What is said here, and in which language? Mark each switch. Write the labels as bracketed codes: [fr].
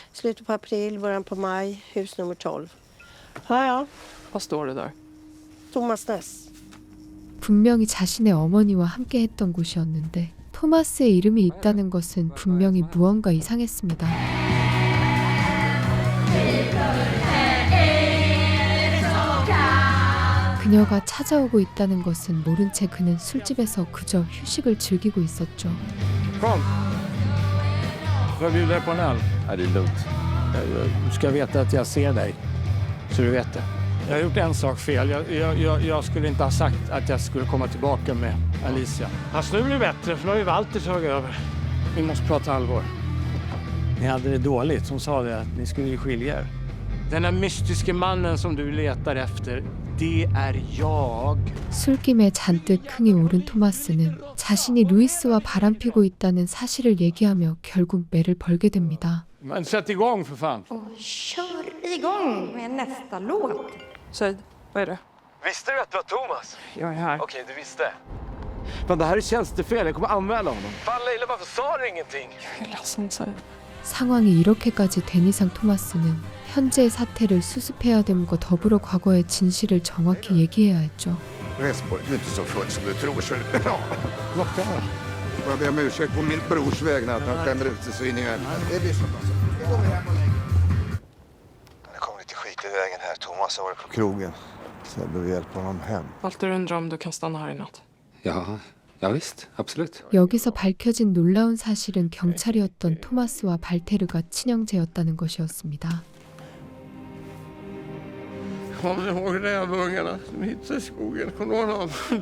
[sv] Slutet på april, början på maj, hus nummer 12. Ja. Vad står det där? Thomas Ness. [ko] 분명히 자신의 어머니와 함께 했던 곳이었는데 토마스의 이름이 있다는 것은 분명히 무언가 이상했습니다. 그녀가 찾아오고 있다는 것은 모른 채 그는 술집에서 그저 휴식을 즐기고 있었죠. [sv] Kom! Får jag bjuda dig på en öl? Ja, det är lugnt. Du ska veta att jag ser dig. Så du vet det. Jag har gjort en sak fel. Jag skulle inte ha sagt att jag skulle komma tillbaka med Alicia. Fast nu blir det bättre, för nu har ju Walter tagit över. Vi måste prata allvar. Ni hade det dåligt. Hon sa det, att ni skulle ju skilja er. Den här mystiska mannen som du letar efter, det är jag. [ko] 술김에 잔뜩 흥이 오른 토마스는 자신이 루이스와 바람피고 있다는 사실을 얘기하며 결국 매를 벌게 됩니다. [sv] Men sätt igång för fan. Kör igång med nästa låt. Säg, vad är det? Visste du att det var Thomas? Jag är här. Okej, du visste. Men det här är tjänstefel, jag kommer anmäla honom. Fan Leila, varför sa du ingenting? Jag är ledsen, säg. [ko] 상황이 이렇게까지 된 이상 토마스는 현재의 사태를 수습해야 됨과 더불어 과거의 진실을 정확히 얘기해야 했죠. [sv] Resborg, du är inte så full som du tror. Så... Ja. Får jag be om ursäkt på min brors vägnar att han skämmer ut sig så in i helvete. Det blir så bra. Nu går vi hem och lägger. Det kommer lite skit i vägen här. Thomas har varit på krogen. Så jag behöver hjälpa honom hem. Walter undrar om du kan stanna här i natt. Ja visst, absolut. [ko] 여기서 밝혀진 놀라운 사실은 경찰이었던 토마스와 발테르가 친형제였다는 것이었습니다. [sv] Kommer ni ihåg rävungarna som hittades i skogen? Kommer du ihåg någon?